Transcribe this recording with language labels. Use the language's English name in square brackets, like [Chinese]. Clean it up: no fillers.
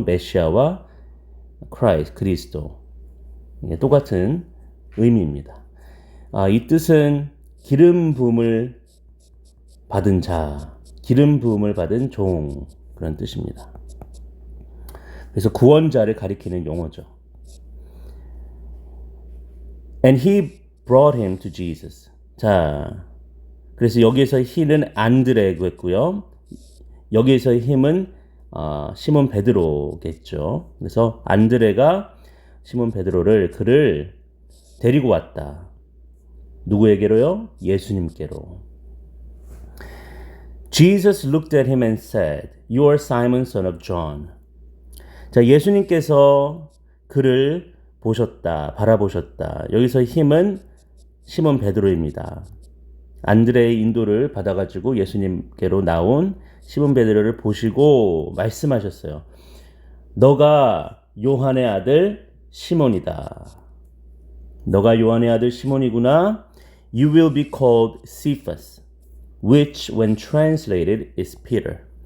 [Korean] 메시아와 그리스도. 똑같은 의미입니다. 이 뜻은 기름 부음을 받은 자, 기름 부음을 받은 종, 그런 뜻입니다. 그래서 구원자를 가리키는 용어죠. [English] And he brought him to Jesus. [Korean] 자, 그래서 여기에서 he는 안드레고요. 여기에서의 힘은 시몬 베드로겠죠. 그래서 안드레가 시몬 베드로를 그를 데리고 왔다. 누구에게로요? 예수님께로. [English] Jesus looked at him and said, "You are Simon, son of John." [Korean] 자, 예수님께서 그를 바라보셨다. 여기서 힘은 시몬 베드로입니다. 안드레의 인도를 받아가지고 예수님께로 나온 시몬 베드로를 보시고 말씀하셨어요. 너가 요한의 아들 시몬이다. 너가 요한의 아들 시몬이구나. [English] You will be called Cephas, which when translated is Peter.